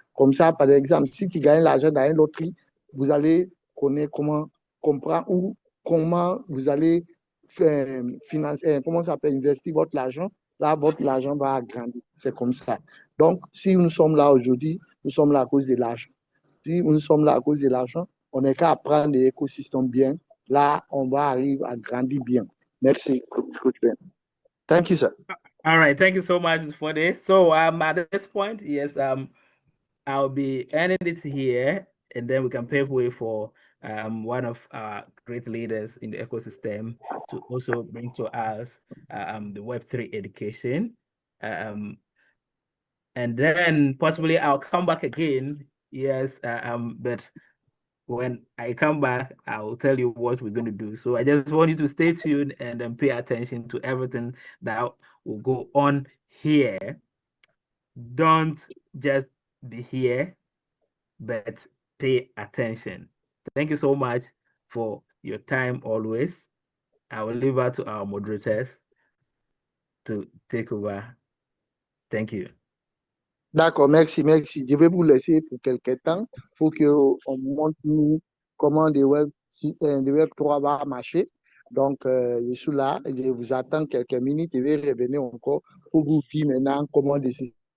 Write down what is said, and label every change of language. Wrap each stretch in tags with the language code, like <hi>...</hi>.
<fr>Comme ça, par exemple, si tu gagnes l'argent dans une loterie, vous allez connaître comment comprendre ou comment vous allez financer, comment ça s'appelle, investir votre argent. Là, votre argent va grandir. C'est comme ça. Donc, si nous sommes là aujourd'hui, nous sommes là à cause de l'argent. Si nous sommes là à cause de l'argent, on n'est qu'à apprendre l'écosystème bien. Là, on va arriver à grandir bien. Merci.</fr> <en>Thank you, sir. All right, thank you so much for this. So at this point, yes, I'll be ending it here, and then we can pave way for one of our great leaders in the ecosystem to also bring to us the Web3 education. And then possibly I'll come back again. Yes, but when I come back, I will tell you what we're going to do. So I just want you to stay tuned and then pay attention to everything that will go on here. Don't just be here, but pay attention. Thank you so much for your time always. I will leave it to our moderators to take over. Thank you.</en> <fr>D'accord, merci, merci. Je vais vous laisser pour quelques temps. Il faut qu'on montre nous comment des web 3 va marcher. Donc, je suis là, je vous attends quelques minutes, je vais revenir encore pour vous dire maintenant comment des systèmes.</fr>